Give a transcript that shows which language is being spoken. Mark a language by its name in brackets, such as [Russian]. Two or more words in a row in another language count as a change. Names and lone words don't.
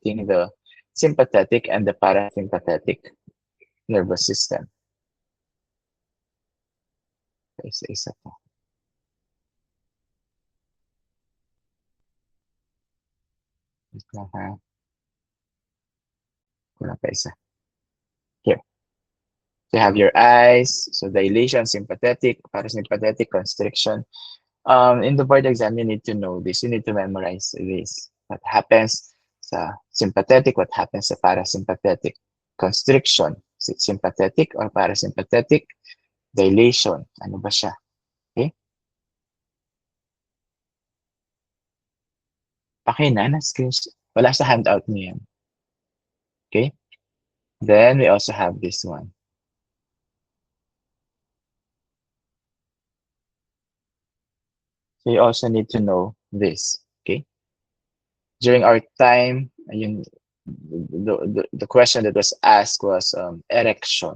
[English] affecting the sympathetic and the parasympathetic nervous system. [Filipino] Isa-isa pa. Kulang pa isa. [English] Here. So you have your eyes, so dilation, sympathetic, parasympathetic, constriction. In the board exam, you need to know this. You need to memorize this. What happens sa sympathetic, what happens sa parasympathetic. Constriction, is it sympathetic or parasympathetic? Dilation, [Filipino] ano ba siya? Okay? Pakina na screenshot. Wala sa handout niyo yan. [English] Okay? Then we also have this one. So you also need to know this. Okay? During our time, the question that was asked was erection.